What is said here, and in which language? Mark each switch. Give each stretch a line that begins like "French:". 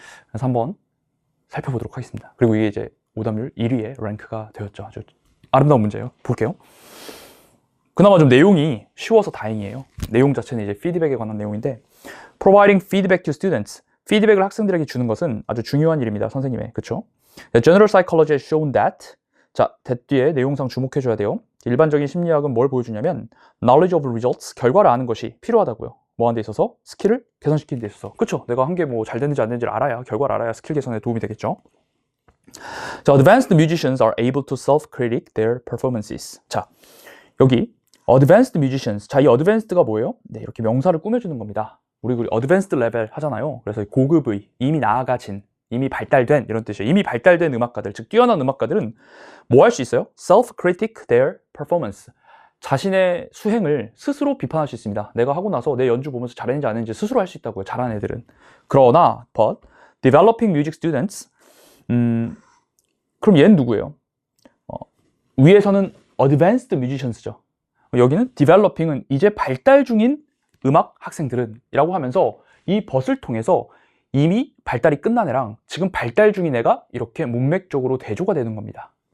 Korean: 그래서 한번 살펴보도록 하겠습니다. 그리고 이게 이제 오답률 1위에 랭크가 되었죠. 아주 아름다운 문제예요. 볼게요. 그나마 좀 내용이 쉬워서 다행이에요. 내용 자체는 이제 피드백에 관한 내용인데
English: Providing feedback to students.
Korean: 피드백을 학생들에게 주는 것은 아주 중요한 일입니다. 선생님의. 그쵸?
English: General psychology has shown that.
Korean: 자, that 뒤에 내용상 주목해줘야 돼요. 일반적인 심리학은 뭘 보여주냐면
English: knowledge of results.
Korean: 결과를 아는 것이 필요하다고요. 뭐 하는 데 있어서? 스킬을 개선시키는 데 있어서. 그쵸? 내가 한 게 뭐 잘 됐는지 안 됐는지를 알아야, 결과를 알아야 스킬 개선에 도움이 되겠죠.
English: 자, advanced musicians are able to self-critic their performances.
Korean: 자, 여기 advanced musicians. 자, 이 advanced가 뭐예요? 네, 이렇게 명사를 꾸며주는 겁니다. 우리 advanced level 하잖아요. 그래서 고급의, 이미 나아가진, 이미 발달된 이런 뜻이에요. 이미 발달된 음악가들, 즉 뛰어난 음악가들은 뭐 할 수 있어요?
English: self-critic their performance.
Korean: 자신의 수행을 스스로 비판할 수 있습니다. 내가 하고 나서 내 연주 보면서 잘했는지 안 했는지 스스로 할 수 있다고요. 잘하는 애들은. 그러나
English: but developing music students
Korean: 그럼 얘는 누구예요? 위에서는 advanced musicians죠. 여기는 developing은 이제 발달 중인 음악 학생들은 이라고 하면서 이 벗을 통해서 이미 발달이 끝난 애랑 지금 발달 중인 애가 이렇게 문맥적으로 대조가 되는 겁니다.